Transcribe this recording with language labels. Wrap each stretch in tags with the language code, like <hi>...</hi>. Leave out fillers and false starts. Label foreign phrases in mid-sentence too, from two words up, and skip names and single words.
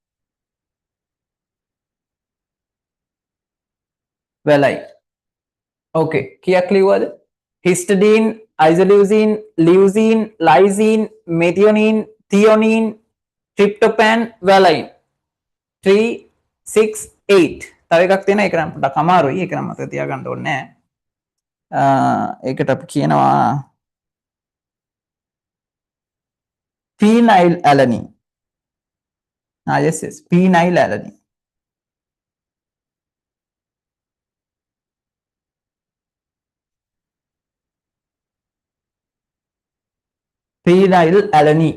<en>Valine.</en> <si>Okay. කියක් ලිව්වද?</si> <en>Histidine, isoleucine, leucine, lysine, methionine, theanine, tryptophan, valine. 3, 6, 8.</en> <si>තව එකක් තියෙනවා ඒක නම් පොඩ්ඩක් අමාරුයි. ඒක නම් මතක තියාගන්න ඕනේ නෑ. ඒකට අපි කියනවා phenylalanine.</si> <en>Yes. Phenylalanine. Phenylalanine.</en>